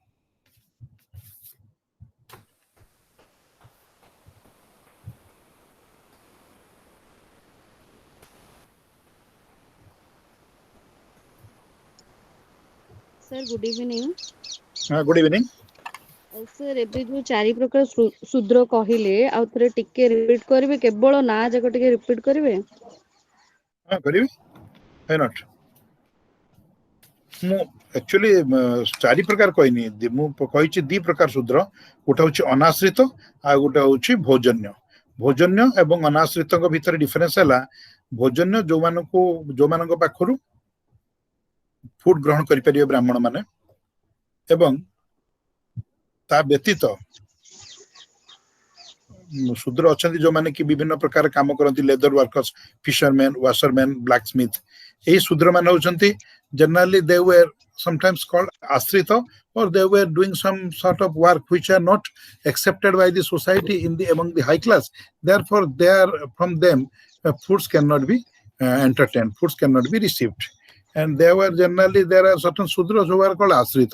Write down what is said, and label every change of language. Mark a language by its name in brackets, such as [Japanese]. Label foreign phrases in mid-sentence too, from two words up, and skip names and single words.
[English] Sir, good evening. Good evening. Sir, [Odia] ଏବେ ଯୋଉ ଚାରି ପ୍ରକାର ଶୂଦ୍ର କହିଲେ ଆଉ ଥରେ ଟିକେ ରିପିଟ୍ କରିବେ, କେବଳ ନା ଯାକ ଟିକେ ରିପିଟ୍ କରିବେ? କରିବି, [English] why not? [Odia] ମୁଁ actually ଚାରି ପ୍ରକାର କହିନି, ମୁଁ କହିଛି ଦି ପ୍ରକାର ଶୂଦ୍ର, ଗୋଟେ ହଉଛି ଅନାଶ୍ରିତ ଆଉ ଗୋଟେ ହଉଛି ଭୋଜନ୍ୟ। ଭୋଜନ୍ୟ ଏବଂ ଅନାଶ୍ରିତଙ୍କ ଭିତରେ ଡିଫରେନ୍ସ ହେଲା, ଭୋଜନ୍ୟ ଯୋଉମାନଙ୍କ ପାଖରୁ ଫୁଡ୍ ଗ୍ରହଣ କରିପାରିବେ ବ୍ରାହ୍ମଣ ମାନେ, ଏବଂ ତା ବ୍ୟତୀତ ଶୂଦ୍ର ଅଛନ୍ତି ଯୋଉମାନେ କି ବିଭିନ୍ନ ପ୍ରକାର କାମ କରନ୍ତି, [English] leather workers, [Odia] ଫିସରମ୍ୟାନ, ୱାସରମ୍ୟାନ, ବ୍ଲାକସ୍ମିଥ। ଏହି ଶୂଦ୍ର ମାନେ ହଉଛନ୍ତି [English] generally they were sometimes called asrita, or they were doing some sort of work which are not accepted by the society among the high class. Therefore, from them foods cannot be entertained, foods cannot be received. And there are certain Sudras who are called asrita.